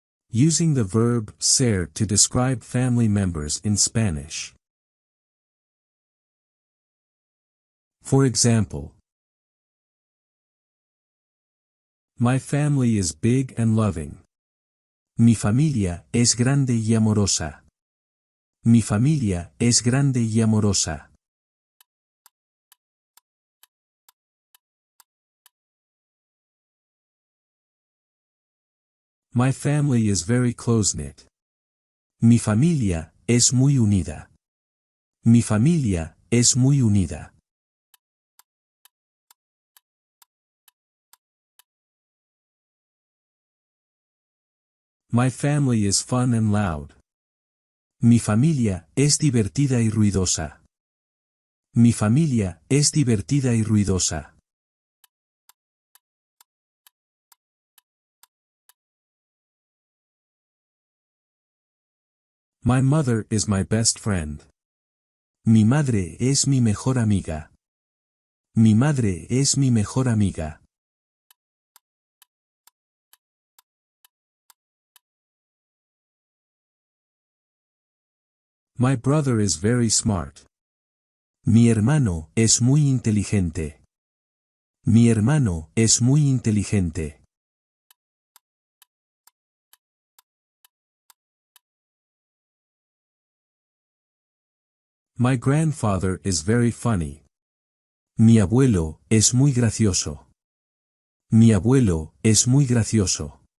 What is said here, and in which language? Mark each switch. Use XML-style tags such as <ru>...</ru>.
<en>Using the verb ser to describe family members in Spanish. For example, my family is big and loving.</en> <es>Mi familia es grande y amorosa. Mi familia es grande y amorosa.</es> <en>My family is very close-knit.</en> <es>Mi familia es muy unida. Mi familia es muy unida.</es> <en>My family is fun and loud.</en> <es>Mi familia es divertida y ruidosa. Mi familia es divertida y ruidosa.</es> <en>My mother is my best friend.</en> <es>Mi madre es mi mejor amiga. Mi madre es mi mejor amiga.</es> <en>My brother is very smart.</en> <es>Mi hermano es muy inteligente. Mi hermano es muy inteligente.</es> <en>My grandfather is very funny.</en> <es>Mi abuelo es muy gracioso. Mi abuelo es muy gracioso.</es>